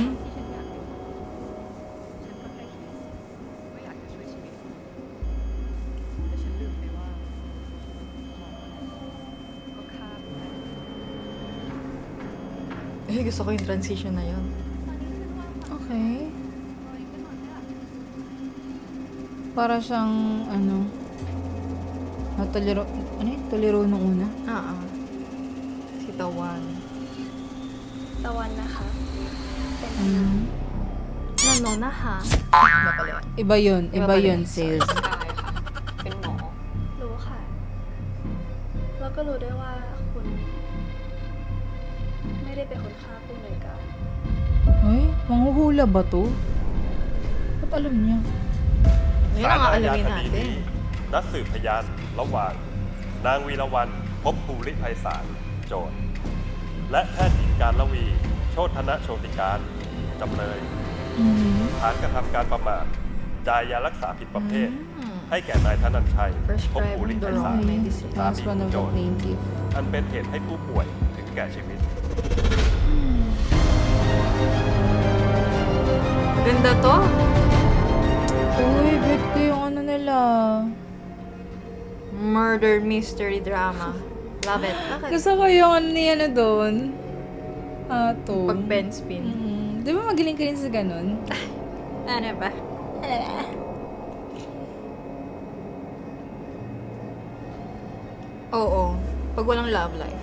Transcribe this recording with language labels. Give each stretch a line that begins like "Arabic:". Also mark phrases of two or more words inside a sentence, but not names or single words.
Filipino: Ay, gusto ko yung transition na yun. Okay. Para siyang, ano, tuliro nung una. Si Tawan.
Thai: ตะวันนะคะเป็น Mm.
Filipino: Ano na ha? Iba pala yun. Iba yun, Iba iba pala yun, yun. sales.
Thai: กายค่ะ เป็นหมอ รู้ค่ะ แล้วก็รู้ด้วยว่าคุณ ไม่ได้เป็นคนฆ่าผู้อำนวยการ
Filipino: Ay, manghuhula ba to? Ba't alam niya? Ngayon ang aalamin natin.
Thai: นัดสืบพยานระหว่าง นางวีรวรรณภพภูริไพศาลโจทย์และแพทย์หญิงการละวี โชติธนโชติการจำเลย Mm. ฐานกระทำการประมาทจ่ายยารักษาผิดประเภท ให้แก่นายธนันชัยภพภูริ
English: Prescribing
Thai: ไพ
English: the
Thai: ศาล
English: wrong medicine.
Thai: สา
English: That's
Thai: มี
English: one
Thai: ขอ
English: of
Thai: งโจ
English: the
Thai: ทย์
English: plaintiff.
Thai: อันเป็นเหตุให้ผู้ป่วยถึงแก่ชีวิต
Filipino: Ganda to. Uy, bet ko yung ano nila.
English: Murder mystery drama. Love it.
Filipino: Bakit? Gusto ko yung ano niya na doon. To. Pag
English: pen spin.
Filipino: Di ba magaling ka rin sa ganun? Ano ba? Oo. Pag walang
English: love life.